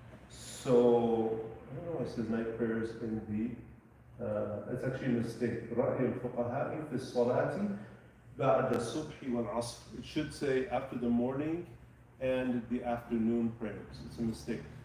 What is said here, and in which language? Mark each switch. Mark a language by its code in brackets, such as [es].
[en] So I don't know why it says night prayers in the. It's actually a mistake. [ar] رأي الفقهاء في الصلاة بعد الصبح والعصر. [en] It should say after the morning and the afternoon prayers. It's a mistake.